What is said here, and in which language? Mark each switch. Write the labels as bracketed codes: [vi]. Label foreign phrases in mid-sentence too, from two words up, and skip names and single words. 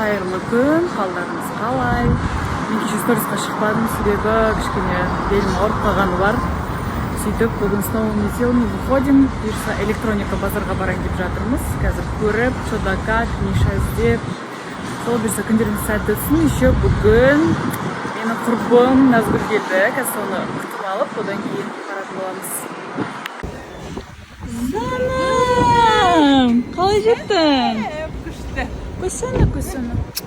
[kk] Қайырлы күн, қалдарыңыз қалай? Мен кеше сторисқа шықпадым, себебі кішкене белім ауырып қалғаны бар. Сөйтіп, бүгін [ru] с новыми силами выходим. [kk] Бұйырса электроника базарға барайын деп жатырмыз. Қазір көріп, [ru] что-то как, Миша іздеп. [kk] Сол бұйырса күндеріңіз сәтті өтсін. Еще бүгін менің құрбым Назгүл келді. Қазір соны күтіп алып, одан кейін баратын боламыз. Занам! Қалай жеттің? Көсіні.